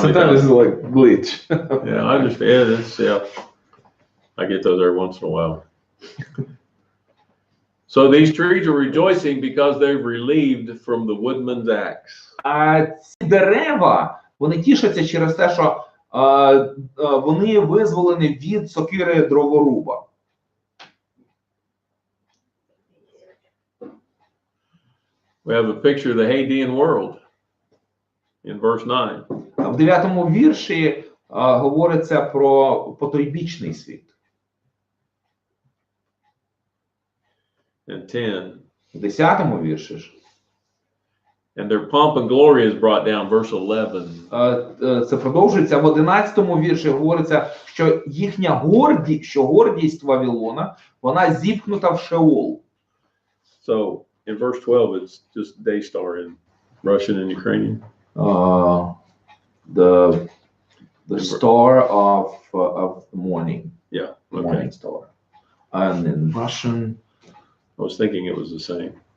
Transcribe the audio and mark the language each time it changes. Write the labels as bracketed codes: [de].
[en] Sometimes it's like glitch. Yeah, I understand. I get those every once in a while. So these trees are rejoicing because they're relieved from the woodman's axe. [uk] А ці дерева, вони тішаться через те, що вони визволені від сокири дроворуба. [en] We have a picture of the Hadean world in verse 9. [uk] В 9-му вірші говориться про потойбічний світ. [en] And 10. [uk] В 10-му вірші ж [en] And their pomp and glory is brought down, verse 11. [uk] це продовжується. В 11-му вірші говориться, що їхня гордість Вавилона, вона зіпхнута в Шеол. [en] So in verse 12, it's just day star in Russian and Ukrainian. The star of morning. Yeah. The Okay. morning star. And in Russian, I was thinking it was the same.